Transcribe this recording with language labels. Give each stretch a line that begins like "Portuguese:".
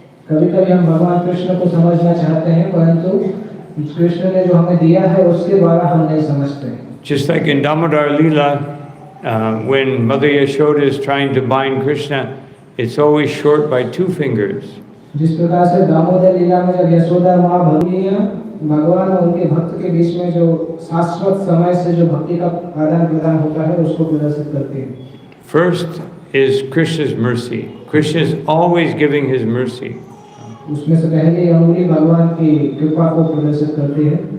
Hindi: कभी-कभी हम भगवान कृष्ण को समझना चाहते हैं, परंतु कृष्ण ने जो हमें दिया है उसके द्वारा हम नहीं समझते.
English: Just like in Damodar Leela, when Mother Yashoda is trying to bind Krishna, it's always short by 2 fingers.
Hindi: जिस प्रकार से दामोदर लीला में जब यशोदा माँ भगवान और उनके भक्त के बीच में जो शाश्वत समय से जो भक्ति का आदान प्रदान होता है उसको प्रदर्शित करते हैं.
English: First is Krishna's mercy. Krishna is always giving his mercy.
Hindi: उसमें से पहले अंगुली भगवान की कृपा को प्रदर्शित करती है.